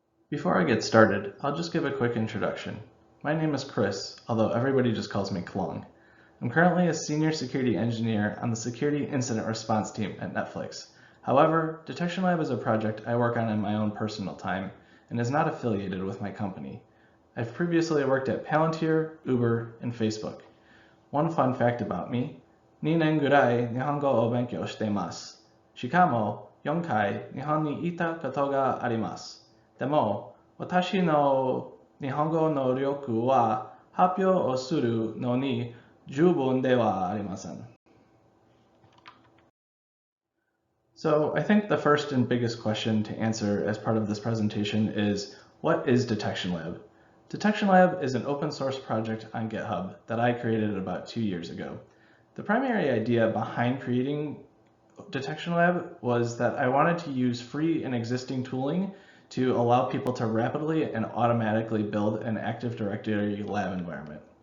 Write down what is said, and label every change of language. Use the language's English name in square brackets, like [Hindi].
[English] Before I get started, I'll just give a quick introduction. My name is Chris, although everybody just calls me Klung. I'm currently a senior security engineer on the security incident response team at Netflix. However, DetectionLab is a project I work on in my own personal time and is not affiliated with my company. I've previously worked at Palantir, Uber, and Facebook. One fun fact about me, [Japanese] 2年ぐらい日本語を勉強しています。しかも4回日本にいたことがあります。でも、私の日本語能力は発表をするのに十分ではありません。 [English] So I think the first and biggest question to answer as part of this presentation is, what is DetectionLab? DetectionLab is an open source project on GitHub that I created about 2 years ago. The primary idea behind creating DetectionLab was that I wanted to use free and existing tooling to allow people to rapidly and automatically build an Active Directory lab environment.